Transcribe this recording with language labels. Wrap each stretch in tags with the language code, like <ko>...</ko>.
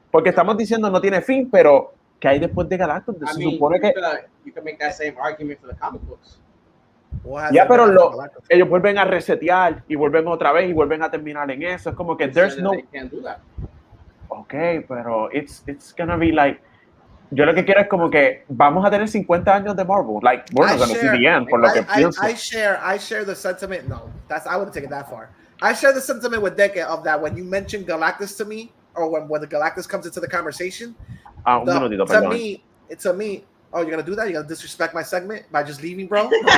<es>Porque estamos diciendo no tiene fin, pero ¿qué hay después de Galactus? Se supone que...</es> <en>You can make that same argument for the comic books.</en> <es>Ya, pero ellos vuelven a resetear y vuelven otra vez y vuelven a terminar en eso. Es como que</es> <en>there's no... They can't do that. Okay, pero it's gonna be like</en> <es>Yo lo que quiero es como que vamos a tener 50 años de Marvel.</es> <en>Like, we're not gonna see the end,</en> <es>por lo que pienso.</es> <en>I share the sentiment. No, I wouldn't take it that far. I share the sentiment with Deke of that when you mention Galactus to me, or when the Galactus comes into the conversation.</en> <es>Un minutito, perdón.</es> <en>me, oh, you're gonna do that? You're gonna disrespect my segment by just leaving, bro?</en>